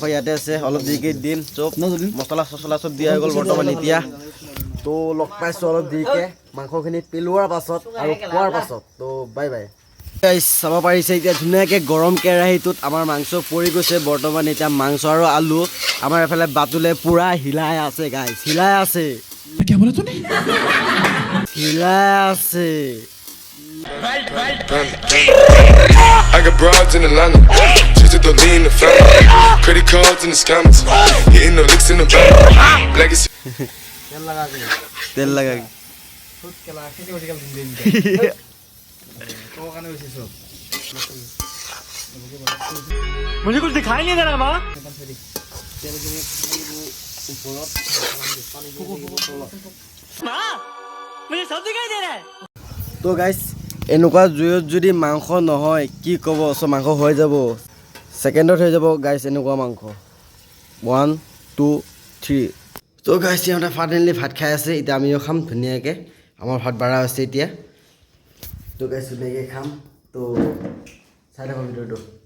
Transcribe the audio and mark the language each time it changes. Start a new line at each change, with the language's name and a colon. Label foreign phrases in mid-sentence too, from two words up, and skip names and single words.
Assamese: ইয়াতে আছে অলপ দেৰিকৈ দিম চব মছলা চছলা চব দিয়া হৈ গ'ল বৰ্তমান এতিয়া তো লগ পাইছোঁ অলপ দেৰিকৈ মাংসখিনি পেলোৱাৰ পাছত আৰু খোৱাৰ পাছত তো বাই বাই চাব পাৰিছে এতিয়া ধুনীয়াকৈ গৰম কেৰাহীটোত আমাৰ মাংস পৰি গৈছে বৰ্তমান এতিয়া মাংস আৰু আলু আমাৰ এফালে বাতুলে পূৰা হিলাই আছে গাইছ হিলাই আছে হিলাই আছে
English: I got broads in Atlanta, just to lean in the family. Credit cards in the scammers, hitting the licks in the bank. Legacy.
Hindi: तेल लगा मुझे कुछ दिखाई नहीं दे रहा माँ मुझे सब दिखाई दे रहा है
Assamese: তো গাইছ এনেকুৱা জুইত যদি মাংস নহয় কি ক'ব চ' মাংস হৈ যাব ছেকেণ্ডত হৈ যাব গাইছ এনেকুৱা মাংস 1 2 3 তো গাইছ সিহঁতে ফাইনেলি ভাত খাই আছে এতিয়া আমিও খাম ধুনীয়াকৈ আমাৰ ভাত বাঢ়া হৈছে এতিয়া তো গাইছ ধুনীয়াকৈ খাম তো চাই থাকক ভিডিঅ'টো